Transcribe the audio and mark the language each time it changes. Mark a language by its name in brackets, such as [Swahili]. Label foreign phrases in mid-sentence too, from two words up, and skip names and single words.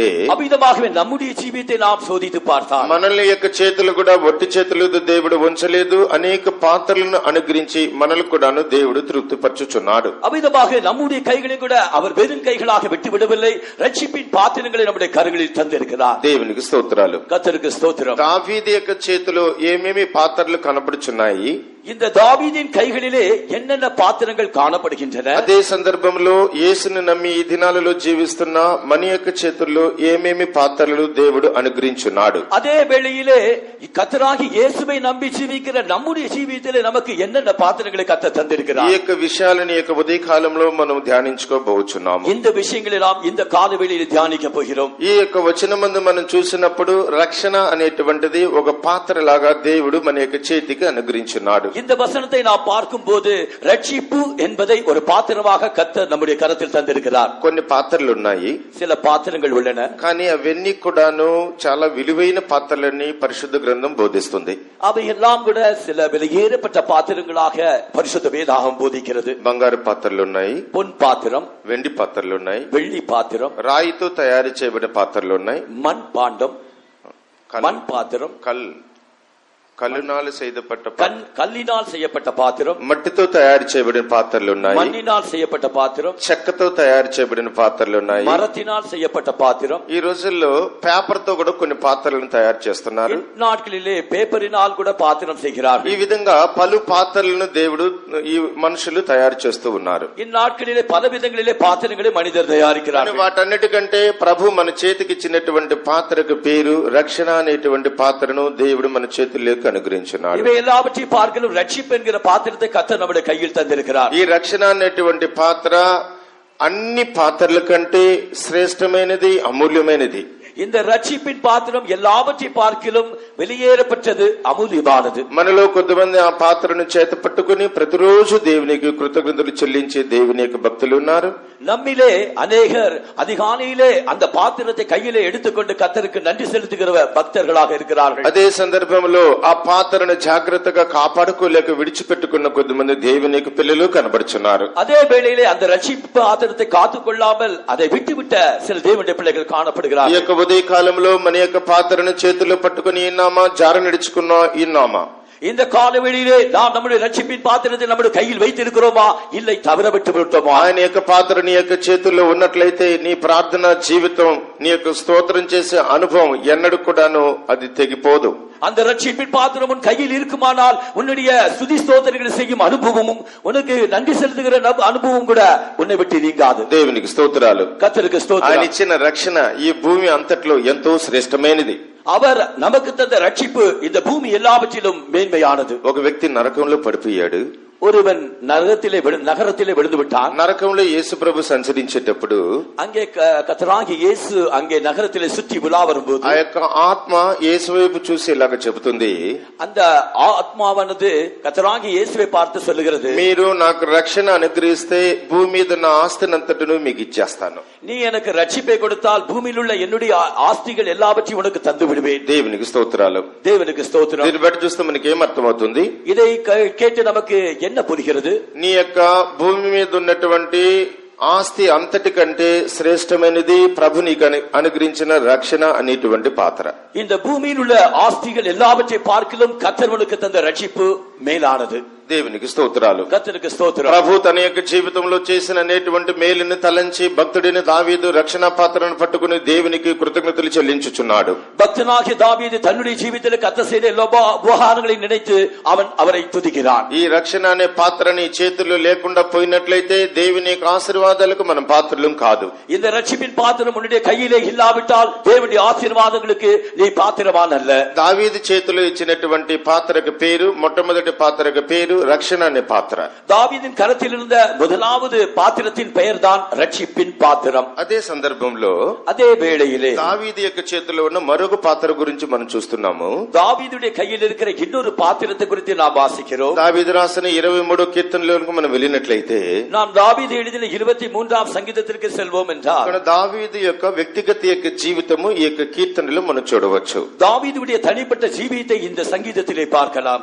[Tamil] அவ்விதமாகவே நம்முடைய ஜீவித்தை நாம் சோதித்து பார்த்தால் [Telugu] మనల్ని యొక్క చేతులు కూడా ఒట్టి చేతులతో దేవుడు ఉంచలేదు, అనేక పాత్రలను అనుగ్రహించి మనల్ని కూడాను దేవుడు తృప్తిపరచుచున్నాడు. [Tamil] அவ்விதமாக நம்முடைய கைகளை கூட அவர் வெறும் கைகளாக விட்டுவிடவில்லை, ரட்சிப்பின் பாத்திரங்களை நம்முடைய கரங்களில் தந்திருக்கிறார். [Telugu] దేవునికి స్తోత్రాలు. [Tamil] கர்த்தருக்கு ஸ்தோத்திரம். [Telugu] దావీదు యొక్క చేతిలో ఏమేమి పాత్రలు కనబడుచున్నాయి? [Tamil] இந்த தாவீதின் கைகளிலே என்னென்ன பாத்திரங்கள் காணப்படுகின்றன? [Telugu] అదే సందర్భంలో యేసుని నమ్మి ఈ దినాలలో జీవిస్తున్న మన యొక్క చేతుల్లో ఏమేమి పాత్రలు దేవుడు అనుగ్రహించున్నాడు? [Tamil] அதே வேளையிலே கர்த்தராகி இயேசுவை நம்பி ஜீவிக்கிற நம்முடைய ஜீவிதத்திலே நமக்கு என்னென்ன பாத்திரங்களை கர்த்தர் தந்திருக்கிறார்? [Telugu] ఈ యొక్క విషయాలను ఈ యొక్క ఉదయ కాలంలో మనం ధ్యానించుకోబోచున్నాము. [Tamil] இந்த விஷயங்களை நாம் இந்த காலவேளையில் தியானிக்க போகிறோம். [Telugu] ఈ యొక్క వచనమందు మనం చూసినప్పుడు రక్షణ అనేటువంటిది ఒక పాత్ర లాగా దేవుడు మన యొక్క చేతికి అనుగ్రహించున్నాడు. [Tamil] இந்த வசனத்தை நாம் பார்க்கும்போது ரட்சிப்பு என்பதை ஒரு பாத்திரமாக கர்த்தர் நம்முடைய கரத்தில் தந்திருக்கிறார். [Telugu] కొన్ని పాత్రలు ఉన్నాయి, [Tamil] சில பாத்திரங்கள் உள்ளன, [Telugu] కానీ అవన్నీ కూడాను చాలా విలువైన పాత్రలని పరిశుద్ధ గ్రంథం బోధిస్తుంది. [Tamil] அவையெல்லாம் கூட சில விலையேறப்பட்ட பாத்திரங்களாக பரிசுத்த வேதாகமம் போதிக்கிறது. [Telugu] బంగారు పాత్రలు ఉన్నాయి, [Tamil] பொன் பாத்திரம், [Telugu] వెండి పాత్రలు ఉన్నాయి, [Tamil] வெள்ளி பாத்திரம், [Telugu] రాయితో తయారు చేయబడిన పాత్రలు ఉన్నాయి, [Tamil] மண் பாண்டம், மண் பாத்திரம், కల్లునాలు செய்யப்பட்ட கல்லினால் செய்யப்பட்ட பாத்திரம், [Telugu] మట్టితో తయారు చేయబడిన పాత్రలు ఉన్నాయి, [Tamil] மண்ணினால் செய்யப்பட்ட பாத்திரம், [Telugu] చెక్కతో తయారు చేయబడిన పాత్రలు ఉన్నాయి, [Tamil] மரத்தினால் செய்யப்பட்ட பாத்திரம். [Telugu] ఈ రోజుల్లో పేపర్ తో కూడా కొన్ని పాత్రలను తయారు చేస్తున్నారు. [Tamil] நாட்களிலே పేపరిனால் కూడా பாத்திரம் செய்கிறார்கள். [Telugu] ఈ విధంగా పలు పాత్రలను దేవుడు ఈ మనుషులు తయారు చేస్తూ ఉన్నారు. [Tamil] இந்நாட்களிலே பல விதங்களிலே பாத்திரங்களை மனிதர் தயாரிக்கிறார்கள். [Telugu] వాటన్నిటికంటే ప్రభు మన చేతికి ఇచ్చినటువంటి పాత్రకు పేరు రక్షణ అనేటువంటి పాత్రను దేవుడు మన చేతుల్లోకి అనుగ్రహించున్నాడు. [Tamil] இவை எல்லாவற்றையும் பார்க்கலும் ரட்சிப்பு என்கிற பாத்திரத்தை கர்த்தர் நம்முடைய கையில் தந்திருக்கிறார். [Telugu] ఈ రక్షణ అనేటువంటి పాత్ర అన్ని పాత్రల కంటే శ్రేష్టమైనది, అమూల్యమైనది. [Tamil] இந்த ரட்சிப்பின் பாத்திரம் எல்லாவற்றை பார்க்கிலும் வெளியேறப்பட்டது అమూల్యமானது. [Telugu] మనలో కొంతమంది ఆ పాత్రను చేత పట్టుకుని ప్రతిరోజు దేవునికి కృతజ్ఞతలు చెల్లించే దేవుని యొక్క భక్తులు ఉన్నారు. [Tamil] நம்மிலே அநேகர் அதிகாலையிலே அந்த பாத்திரத்தை கையிலே எடுத்துக்கொண்டு கர்த்தருக்கு நன்றி செலுத்துகிற பக்தர்களாக இருக்கிறார்கள். [Telugu] అదే సందర్భంలో ఆ పాత్రను జాగ్రత్తగా కాపాడుకోలేక విడిచిపెట్టుకున్న కొద్దిమంది దేవుని యొక్క పిల్లలు కనబడుచున్నారు. [Tamil] அதே வேளையிலே அந்த ரட்சிப்பு பாத்திரத்தை காத்துக்கொள்ளாமல் அதை விட்டுவிட்ட சில தேவனுடைய பிள்ளைகள் [Telugu] ఈ [Tamil] காணப்படுகிறார்கள். [Telugu] యొక్క ఉదయ కాలంలో మన యొక్క పాత్రను చేతిలో పట్టుకుని ఈనామా జార నడుచుకున్నా ఈనామా [Tamil] இந்த காலவெளியிலே நாம் நம்முடைய ரட்சிப்பின் பாத்திரத்தை நம்முடைய கையில் வைத்திருக்கிறோமா இல்லை தவற விட்டு விட்டோமா? [Telugu] ఆయన యొక్క పాత్ర నీ యొక్క చేతుల్లో ఉన్నట్లయితే నీ ప్రార్థన జీవితం నీ యొక్క స్తోత్రం చేసే అనుభవం ఎన్నడూ కూడాను అది తెగిపోదు. [Tamil] அந்த ரட்சிப்பின் பாத்திரம் உன் கையில் இருக்குமானால் உன்னுடைய ஸ்துதி ஸ்தோத்திரங்களை செய்யும் அனுபவமும் உனக்கு நன்றி செலுத்துகிற அனுபவம் கூட உன்னை விட்டு நீங்காது. [Telugu] దేవునికి స్తోత్రాలు. [Tamil] கர்த்தருக்கு [Telugu] ఆయన [Tamil] ஸ்தோத்திரம். [Telugu] ఇచ్చిన రక్షణ ఈ భూమి అంతట్లో ఎంతో శ్రేష్టమైనది. [Tamil] அவர் நமக்கு தந்த ரட்சிப்பு இந்த பூமி எல்லாவற்றிலும் மேன்மையானது. [Telugu] ఒక వ్యక్తి నరకంలో పడిపోయాడు. [Tamil] ஒருவன் நரகத்திலே விழுந்து விட்டான். [Telugu] నరకంలో యేసు ప్రభు సంచరించేటప్పుడు [Tamil] அங்கே கர்த்தராகிய இயேசு அங்கே நகரத்திலே சுற்றி உலா வரும்போது [Telugu] ఆ యొక్క ఆత్మ యేసు వైపు చూసి ఇలాగ చెబుతుంది, [Tamil] அந்த ஆத்மாவானது கர்த்தராகிய இயேசுவை பார்த்து சொல்லுகிறது, [Telugu] మీరు నాకు రక్షణ అనుగ్రహిస్తే భూమి మీద ఉన్న ఆస్తినంతటిను మీకు ఇచ్చేస్తాను. [Tamil] நீ எனக்கு ரட்சிப்பை கொடுத்தால் பூமியில் உள்ள என்னுடைய ஆஸ்திகள் எல்லாவற்றையும் உனக்கு தந்து விடுவேன். [Telugu] దేవునికి స్తోత్రాలు. [Tamil] தேவனுக்கு ஸ்தோத்திரம். [Telugu] దీన్ని బట్టి చూస్తే మనకి ఏం అర్థమవుతుంది? [Tamil] இதை கேட்டு நமக்கு என்ன புரிகிறது? [Telugu] నీ యొక్క భూమి మీద ఉన్నటువంటి ఆస్తి అంతటికంటే శ్రేష్టమైనది ప్రభు నీకు అనుగ్రహించిన రక్షణ అనేటువంటి పాత్ర. [Tamil] இந்த பூமியில் உள்ள ஆஸ்திகள் எல்லாவற்றை பார்க்கிலும் கர்த்தர் உனக்கு தந்த ரட்சிப்பு மேலானது. [Telugu] దేవునికి స్తోత్రాలు. [Tamil] கர்த்தருக்கு ஸ்தோத்திரம். [Telugu] ప్రభు తన యొక్క జీవితంలో చేసిన అనేటువంటి మేలుని తలంచి భక్తుడిని దావీదు రక్షణ పాత్రను పట్టుకుని దేవునికి కృతజ్ఞతలు చెల్లించుచున్నాడు. [Tamil] பக்தனாகிய தாவீது தன்னுடைய ஜீவிதத்தில் கர்த்தர் செய்த எல்லா உபகாரங்களை நினைத்து அவன் அவரை துதிக்கிறான். [Telugu] ఈ రక్షణ అనే పాత్రని చేతుల్లో లేకుండా పోయినట్లయితే దేవుని యొక్క ఆశీర్వాదాలకు మనం పాత్రలం కాదు. [Tamil] இந்த ரட்சிப்பின் பாத்திரம் உன்னுடைய கையிலே இல்லாவிட்டால் தேவனுடைய ஆசீர்வாதங்களுக்கு நீ பாத்திரவான் அல்ல. [Telugu] దావీదు చేతిలో ఇచ్చినటువంటి పాత్రకు పేరు, మొట్టమొదటి పాత్రకు పేరు రక్షణ అనే పాత్ర. [Tamil] தாவீதின் கரத்தில் இருந்த முதலாவது பாத்திரத்தின் பெயர் தான் ரட்சிப்பின் பாத்திரம். [Telugu] అదే సందర్భంలో [Tamil] அதே వేళயிலே [Telugu] దావీదు యొక్క చేతిలో ఉన్న మరొక పాత్ర గురించి మనం చూస్తున్నాము. [Tamil] தாவீதுடைய கையில் இருக்கிற இன்னொரு பாத்திரத்தை குறித்து நாம் வாசிக்கிறோம். [Telugu] దావీదు రాసిన 23 కీర్తనలకు మనం వెళ్ళినట్లయితే [Tamil] நாம் தாவீது எழுதின 23ஆம் சங்கீதத்திற்கு செல்வோம் என்றால் [Telugu] అక్కడ దావీదు యొక్క వ్యక్తిగత యొక్క జీవితము ఈ యొక్క కీర్తనలో మనం చూడవచ్చు. [Tamil] தாவீதுடைய தனிப்பட்ட ஜீவியத்தை இந்த சங்கீதத்திலே பார்க்கலாம்.